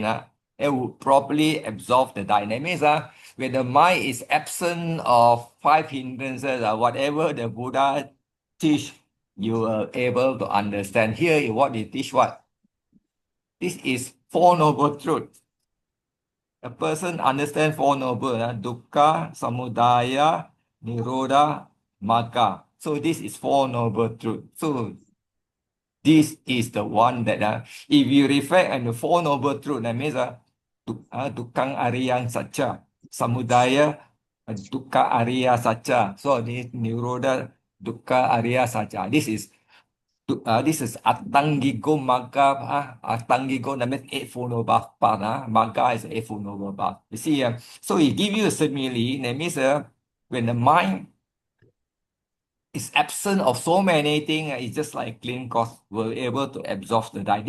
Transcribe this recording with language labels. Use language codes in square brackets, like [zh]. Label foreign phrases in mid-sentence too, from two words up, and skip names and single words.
[en] It will properly absorb the dynamics. When the mind is absent of five hindrances, whatever the Buddha teach, you are able to understand. Here, what he teach what? This is Four Noble Truths. a person understand Four Noble, [pi] dukkha, samudaya, nirodha, magga. [en] So this is Four Noble Truth. So this is the one that if you reflect on the Four Noble Truth, that means [pi] dukkhaṃ ariyang sacca, samudaya dukkha ariya sacca. [en] So this [pi] nirodha dukkha ariya sacca. [en] This is [pi] Atangigo Magga. [en] Atangigo, that means Eightfold Noble Path. Magga is Eightfold Noble Path. You see, so he give you a simile. That means when the mind is absent of so many things, it's just like clean cloth, we're able to absorb the dye.